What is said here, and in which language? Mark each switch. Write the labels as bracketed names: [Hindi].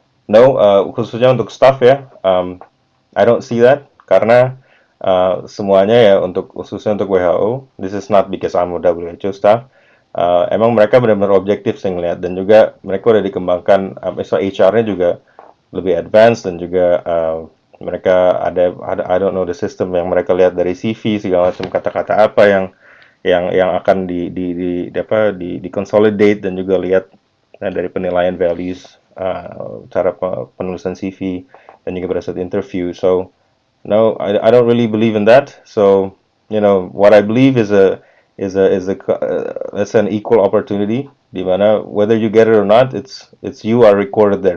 [Indonesian] No, khususnya untuk staff ya, [English] I don't see that [Indonesian] karena semuanya ya khususnya untuk WHO. [English] This is not because I'm a WHO staff. [Indonesian] Emang mereka benar-benar objektif saya ngeliat dan juga mereka udah dikembangkan, so HR-nya juga lebih advance dan juga mereka ada [English] I don't know the system [Indonesian] yang mereka lihat dari CV segala macam kata-kata apa yang akan di consolidate dan juga lihat dari penilaian values cara penulisan CV dan juga berdasarkan interview. [English] So no, I don't really believe in that. So what I believe is it's an equal opportunity [Indonesian] di mana [English] whether you get it or not, it's you are recorded there.